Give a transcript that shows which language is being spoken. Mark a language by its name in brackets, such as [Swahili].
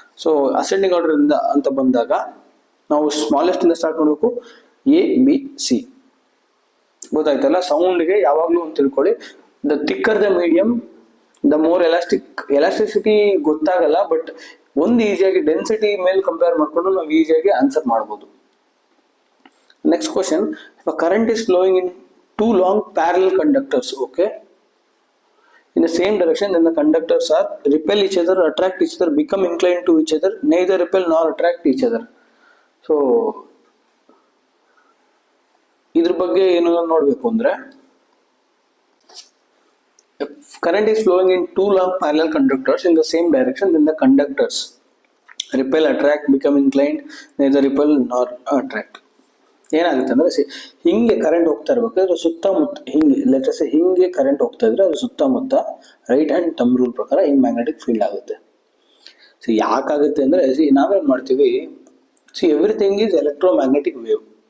[Kannada] So ascending order ಇಂದ ಅಂತ ಬಂದಾಗ ನಾವು ಸ್ಮಾಲೆಸ್ಟ್ ಇಂದ ಸ್ಟಾರ್ಟ್ ಮಾಡಬೇಕು, ABC. ಗೊತ್ತಾಯ್ತಲ್ಲ? ಸೌಂಡ್ಗೆ ಯಾವಾಗ್ಲೂ ಅಂತ ತಿಳ್ಕೊಳ್ಳಿ, [English] the thicker the medium the more elasticity [Kannada] ಗೊತ್ತಾಗಲ್ಲ, ಬಟ್ ಒಂದು ಈಸಿಯಾಗಿ ಡೆನ್ಸಿಟಿ ಮೇಲೆ ಕಂಪೇರ್ ಮಾಡ್ಕೊಂಡು ನಾವು ಈಸಿಯಾಗಿ ಆನ್ಸರ್ ಮಾಡ್ಬೋದು. [English] Next question, current is flowing in two long parallel conductors, okay, in the same direction, then the conductors are repel each other, attract each other, become inclined to each other, neither repel nor attract each other. So [Kannada] ಇದ್ರ ಬಗ್ಗೆ ಏನು ನೋಡ್ಬೇಕು ಅಂದ್ರೆ, [English] current is flowing in two long parallel conductors in the same direction, then the conductors repel, attract, become inclined, neither repel nor attract. [Kannada] ಏನಾಗುತ್ತೆ ಅಂದ್ರೆ, ಹಿಂಗೆ current ಹೋಗ್ತಾ ಇರ್ಬೇಕಾದ್ರೆ ಸುತ್ತಮುತ್ತ ಹಿಂಗೆ ಲೆಟರ್ಸ್ ಹಿಂಗೆ ಕರೆಂಟ್ ಹೋಗ್ತಾ ಇದ್ರೆ ಅದ್ರ ಸುತ್ತಮುತ್ತ ರೈಟ್ ಹ್ಯಾಂಡ್ ಥಂಬ್ ರೂಲ್ ಪ್ರಕಾರ ಹಿಂಗ್ ಮ್ಯಾಗ್ನೆಟಿಕ್ ಫೀಲ್ಡ್ ಆಗುತ್ತೆ. ಯಾಕಾಗುತ್ತೆ ಅಂದ್ರೆ, ನಾವೇನ್ ಮಾಡ್ತೀವಿ, [English] Everything is electromagnetic wave.